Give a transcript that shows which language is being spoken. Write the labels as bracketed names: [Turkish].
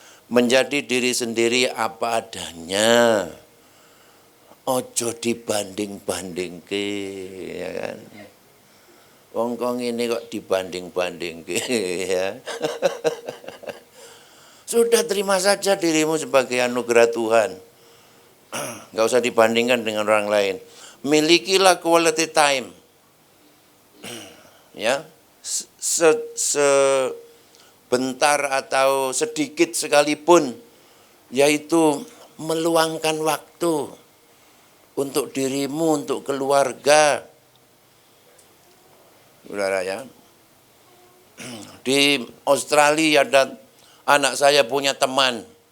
[Indonesian] Menjadi diri sendiri apa adanya. [Javanese] Ojo dibanding-bandingke ya kan. Wong ini kok dibanding-bandingke ya. [Indonesian] Sudah terima saja dirimu sebagai anugerah Tuhan. Enggak usah dibandingkan dengan orang lain. Milikilah quality time. Ya. Sebentar atau sedikit sekalipun, yaitu meluangkan waktu untuk dirimu, untuk keluarga. Saudara ya, di Australia ada anak saya punya teman.